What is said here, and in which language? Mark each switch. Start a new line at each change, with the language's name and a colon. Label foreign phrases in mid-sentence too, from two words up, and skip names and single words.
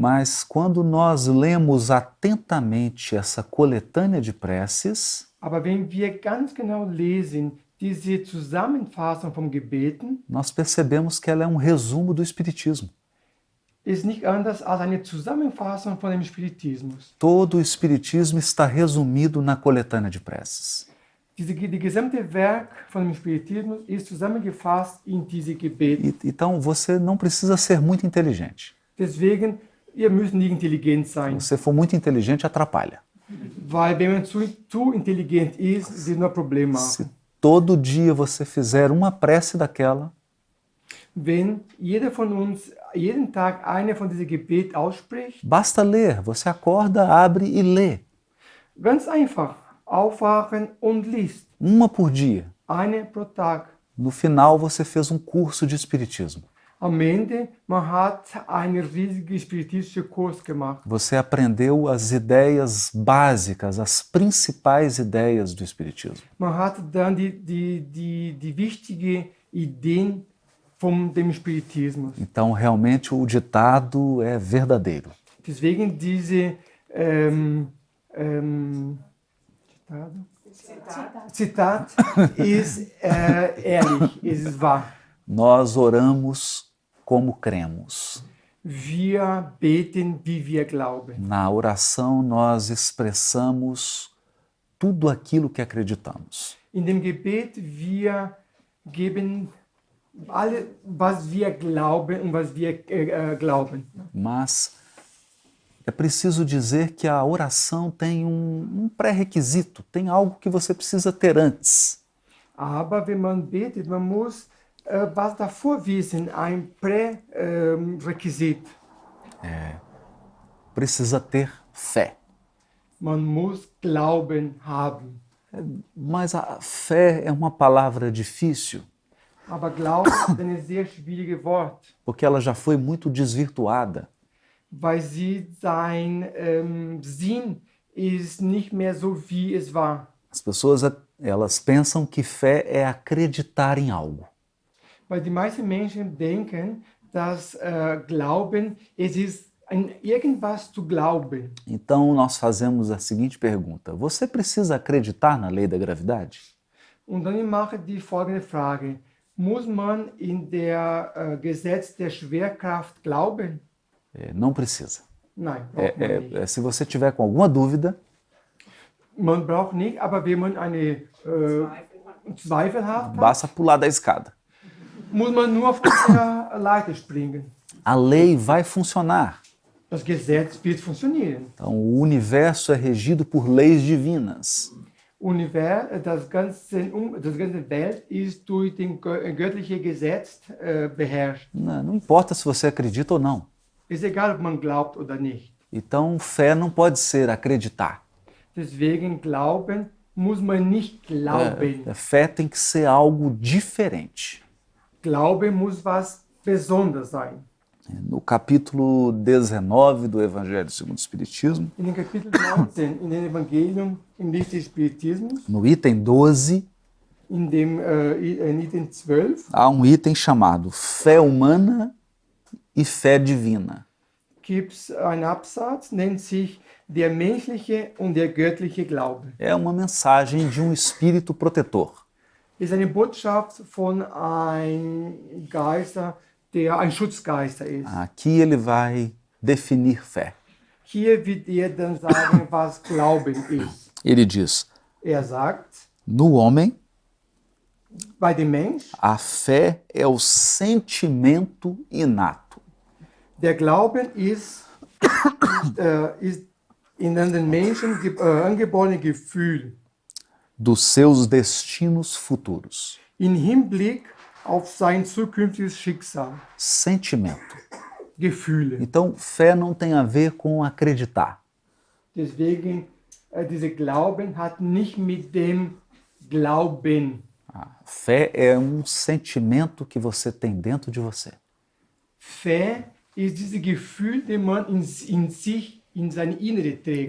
Portuguese: Mas quando nós lemos atentamente essa coletânea de preces,
German: Aber wenn wir ganz genau lesen, diese Zusammenfassung von Gebeten,
Portuguese: nós percebemos que ela é um resumo do Espiritismo.
German: ist nicht anders als eine Zusammenfassung von dem Spiritismus.
Portuguese: Todo o Espiritismo está resumido na coletânea de preces.
German: Die gesamte Werk von dem Spiritismus ist zusammengefasst in diese Gebete.
Portuguese: Então você não precisa ser muito inteligente.
German: Deswegen, ihr müsst nicht intelligent sein,
Portuguese: Se você for muito inteligente, atrapalha.
German: weil wenn man zu intelligent ist, wird nur Probleme
Portuguese: Se
German: machen.
Portuguese: todo dia você fizer uma prece daquela,
German: Wenn jeder von uns jeden Tag eine von diesen Gebeten ausspricht,
Portuguese: basta ler. Você acorda, abre e lê.
German: ganz einfach, aufwachen und liest.
Portuguese: Uma por dia.
German: Eine pro Tag.
Portuguese: No final, você fez um curso de Espiritismo.
German: Am Ende, man hat einen riesigen spiritistischen Kurs gemacht.
Portuguese: Você aprendeu as ideias básicas, as principais ideias do Espiritismo.
German: Man hat dann die wichtigen Ideen von dem Spiritismus.
Portuguese: Então, realmente, o ditado é verdadeiro.
German: Deswegen diese Zitat ist ehrlich, es ist wahr.
Portuguese: Nós oramos como cremos.
German: wir beten, wie wir glauben.
Portuguese: Na oração nós expressamos tudo aquilo que acreditamos.
German: In dem Gebet wir geben alle, was wir glauben und was wir glauben.
Portuguese: Mas é preciso dizer que a oração tem um pré-requisito, tem algo que você precisa ter antes.
German: Aber wenn man betet, man muss was davor wissen, ein Prärequisit.
Portuguese: Precisa ter fé.
German: Man muss Glauben haben.
Portuguese: Mas a fé é uma palavra difícil,
German: Aber Glauben ist ein sehr schwieriges Wort,
Portuguese: porque ela já foi muito desvirtuada.
German: weil sein Sinn ist nicht mehr so, wie es war.
Portuguese: As pessoas elas pensam que fé é acreditar em algo.
German: Weil die meisten Menschen denken, dass Glauben, es ist an irgendwas zu glauben.
Portuguese: Então nós fazemos a seguinte pergunta: você precisa acreditar na lei da gravidade?
German: Und dann mache ich die folgende Frage. Muss man in der Gesetz der Schwerkraft glauben?
Portuguese: Não precisa.
German: Nein, braucht man nicht.
Portuguese: Se você tiver com alguma dúvida,
German: Man braucht nicht, aber wenn man eine Zweifel hat,
Portuguese: basta pular da escada.
German: muss man nur auf der Leiter springen.
Portuguese: A lei vai funcionar.
German: Das Gesetz wird funktionieren.
Portuguese: Então, o universo é regido por leis divinas.
German: Das ganze Welt ist durch den göttlichen Gesetz beherrscht.
Portuguese: Não importa se você acredita ou não.
German: Ist egal, ob man glaubt oder nicht.
Portuguese: Então, fé não pode ser acreditar.
German: Deswegen glauben muss man nicht glauben.
Portuguese: Fé tem que ser algo diferente.
German: Glaube muss was Besonderes sein.
Portuguese: No capítulo 19 do Evangelho segundo o Espiritismo,
German: In dem Kapitel 19, in dem Evangelium im Licht des Spiritismus,
Portuguese: no item 12,
German: in dem Item 12,
Portuguese: há um item chamado Fé Humana e Fé Divina.
German: gibt es einen Absatz, nennt sich der menschliche und der göttliche Glaube.
Portuguese: É uma mensagem de um espírito protetor.
German: Ist eine Botschaft von einem Geister, der ein Schutzgeister ist.
Portuguese: Aqui ele vai definir fé.
German: Hier wird er dann sagen, was Glauben ist.
Portuguese: Ele diz:
German: Er sagt,
Portuguese: no homem,
German: bei dem Mensch,
Portuguese: a fé é o sentimento inato.
German: der Glauben ist in den Menschen angeborene Gefühl
Portuguese: Dos seus destinos futuros.
German: im Hinblick auf sein zukünftiges Schicksal.
Portuguese: Sentimento.
German: Gefühle.
Portuguese: Então, fé não tem a ver com acreditar.
German: Deswegen, dieser Glauben hat nicht mit dem Glauben.
Portuguese: Fé é um sentimento que você tem dentro de você.
German: Fé ist dieses Gefühl, den man in sich, in sein Innere trägt.